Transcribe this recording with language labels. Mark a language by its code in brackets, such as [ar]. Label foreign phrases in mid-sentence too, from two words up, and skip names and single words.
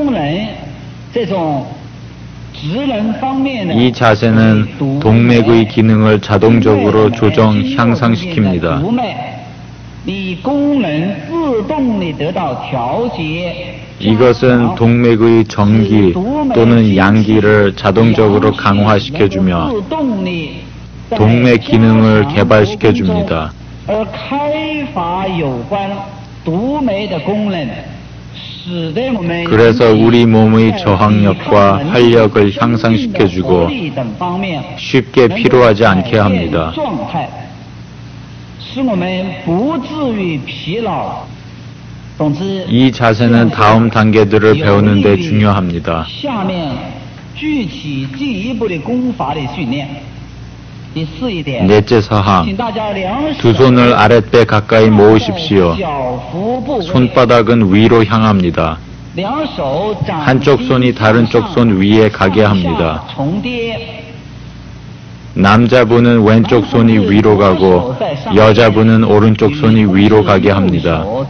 [ko] 이 자세는 동맥의 기능을 자동적으로 조정, 향상시킵니다. 이것은 동맥의 정기 또는 양기를 자동적으로 강화시켜주며 동맥 기능을 개발시켜줍니다. [zh] 而开发有关读酶的功能，使得我们 [ko] 그래서 우리 몸의 저항력과 활력을 향상시켜주고 쉽게 피로하지 않게 합니다. [zh] 使我们不至于疲劳。 [ko] 이 자세는 다음 단계들을 배우는 데 중요합니다. [zh] 下面具体进一步的功法的训练。第四一点， [ko] 넷째 사항, 두 손을 아랫배 가까이 모으십시오. 손바닥은 위로 향합니다. 한쪽 손이 다른 쪽 손 위에 가게 합니다. 남자분은 왼쪽 손이 위로 가고 여자분은 오른쪽 손이 위로 가게 합니다.